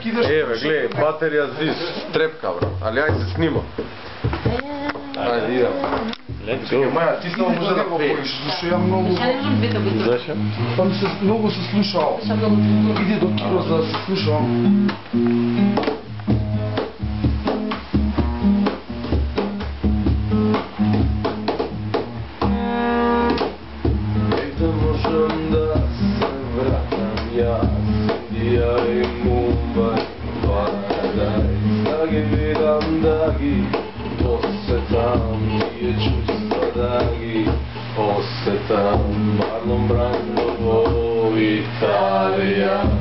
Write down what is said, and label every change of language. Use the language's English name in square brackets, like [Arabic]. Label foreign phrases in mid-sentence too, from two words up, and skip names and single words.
[Serbian] ideš... Evo, gledaj, baterija zvis, trepka, bro. Ali ajde se snimo. Ajde, idemo. Čekaj, Maja, ti samo možda da govoriš, защото ja много... [Bulgarian] Защо? [Macedonian] Па ми се много се слушал. Иди до кино, за да се слушам. Да можем да се вратам јас, Индија и Мумбај, Парадајс, да ги видам, да ги посетам, тие чувства да ги осетам, Марлон Брандо во Италија.